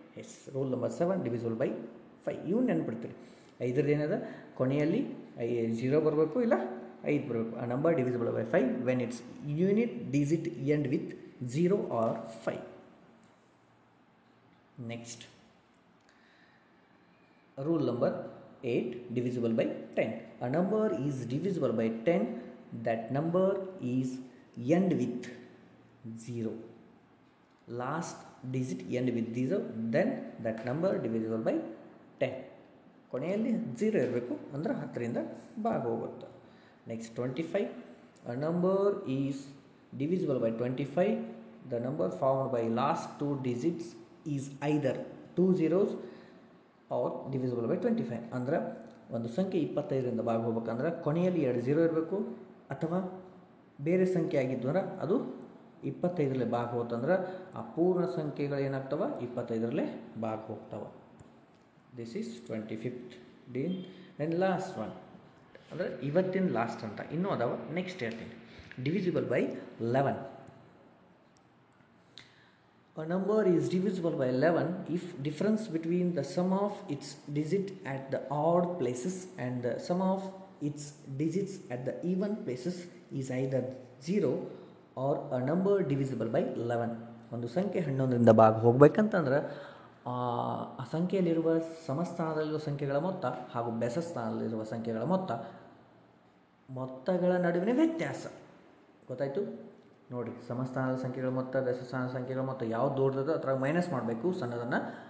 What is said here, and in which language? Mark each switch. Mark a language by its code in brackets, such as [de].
[kn] S, [en] Rule number 7 divisible by 5. [kn] ಇವು ನೆನ್ಪಿಡ್ತೀರಿ. 5ರದ್ದು ಏನದ, ಕೊನೆಯಲ್ಲಿ 0 ಬರಬೇಕು ಇಲ್ಲ 5 ಬರಬೇಕು. [en] ಆ number divisible by 5 when its unit digit end with 0 or 5. Next rule number 8 divisible by 10. A number is divisible by 10 that number is end with 0. Last digit end with 0, then that number divisible by 10. [kn] ಕೊನೆಯಲ್ಲಿ 0 ಇರಬೇಕು, ಅಂದ್ರೆ 10ರಿಂದ ಭಾಗ ಹೋಗುತ್ತೆ. [en] Next 25. A number is divisible by 25. The number formed by last 2 digits is either 2 zeros or divisible by 25. [kn] ಅಂದ್ರೆ ಒಂದು ಸಂಖ್ಯೆ 25ರಿಂದ ಭಾಗ ಹೋಗ್ಬೇಕಂದ್ರೆ ಕೊನೆಯಲ್ಲಿ 2 0 ಇರಬೇಕು, ಅಥವಾ ಬೇರೆ ಸಂಖ್ಯೆ ಆಗಿದ್ದು ಅಂದ್ರೆ ಅದು 25ರಲ್ಲೇ ಭಾಗ ಹೋತಂದ್ರೆ ಆ ಪೂರ್ಣ ಸಂಖ್ಯೆಗಳು ಏನಾಗ್ತವೆ, 25ರಲ್ಲೇ ಭಾಗ ಹೋಗ್ತವೆ. [en] This is 25th dean. And last one [kn] ಅಂದರೆ ಇವತ್ತಿನ ಲಾಸ್ಟ್ ಅಂತ ಇನ್ನೂ ಅದಾವ, ನೆಕ್ಸ್ಟ್ ಹೇಳ್ತೀನಿ. [en] Divisible by 11. A number is divisible by 11 if difference between the sum of its digit at the odd places and the sum of its digits at the even places is either 0 or a number divisible by 11. [kn] ಒಂದು ಸಂಖ್ಯೆ 11ರಿಂದ ಭಾಗ ಹೋಗ್ಬೇಕಂತಂದ್ರೆ ಆ ಸಂಖ್ಯೆಯಲ್ಲಿರುವ ಸಮಸ್ಥಾನದಲ್ಲಿರುವ ಸಂಖ್ಯೆಗಳ ಮೊತ್ತ ಹಾಗೂ ಬೆಸ ಸ್ಥಾನದಲ್ಲಿರುವ ಸಂಖ್ಯೆಗಳ ಮೊತ್ತಗಳ ನಡುವಿನ ವ್ಯತ್ಯಾಸ. ಗೊತ್ತಾಯಿತು ನೋಡಿ. ಸಮಸ್ಥಾನದ ಸಂಖ್ಯೆಗಳ ಮೊತ್ತ, ಬೆಸ ಸ್ಥಾನದ ಸಂಖ್ಯೆಗಳ ಮೊತ್ತ ಯಾವ್ದು ದೊಡ್ಡದೋ ಅದ್ರಾಗ ಮೈನಸ್ ಮಾಡಬೇಕು ಸಣ್ಣದನ್ನು.